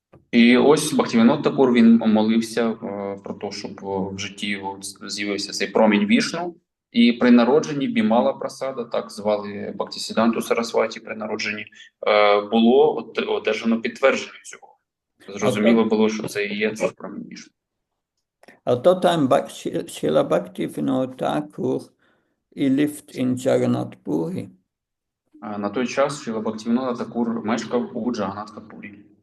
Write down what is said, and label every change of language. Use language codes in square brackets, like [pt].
[uk] І ось Бхактивінод Такур, він молився про те, щоб в житті його з'явився цей промінь Вішну. І при народженні Бімала Прасада, так звали Бхактисіданту Сарасваті при народженні, було одержано підтвердження цього. Зрозуміло було, що це і є цей промінь Вішну. [en] At that time, Srila Bhaktivinoda Thakur, he lived in Jagannath Puri. [uk] На той час Шріла Бхактивінода Такур мешкав у Джаганатхапурі.